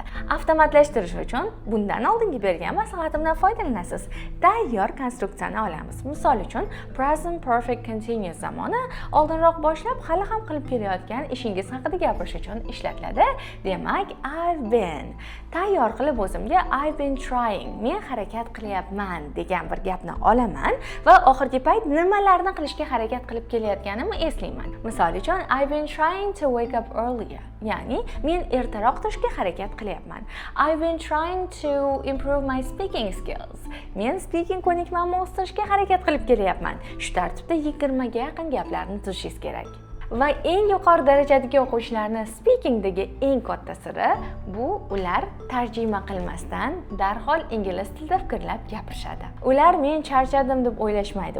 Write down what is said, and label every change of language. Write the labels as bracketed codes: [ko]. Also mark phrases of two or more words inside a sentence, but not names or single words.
[uz] Avtomatlashtirish uchun bundan oldingi bergan maslahatimdan foydalanasiz. Tayyor konstruksiyani olamiz. Misol uchun, [en] present perfect continuous [uz] zamoni oldinroq boshlab hali ham qilib kelayotgan ishingiz haqida gapirish uchun ishlatiladi. Demak, [en] I've been. [uz] Tayyor qilib o'zimga [en] I've been trying, [uz] men harakat qilyapman degan bir gapni olaman va oxirgi payt nimalarni qilishga harakat qilib kelayotganimni eslayman. Misol uchun, [en] I've been trying to wake up earlier, [uz] ya'ni men ertaroq turishga harakat qilyapman. [en] I've been trying to improve my speaking skills. [uz] Men speaking ko'nikmamni o'stirishga harakat qilib kelyapman. Shu tartibda 20 ga yaqin gaplarni tuzishingiz kerak. Va eng yuqori darajadagi o'quvchilarning speakingdagi eng katta siri bu ular tarjima qilmasdan darhol ingliz tilida fikrlab gapirishadi. Ular men charchadim deb o'ylashmaydi.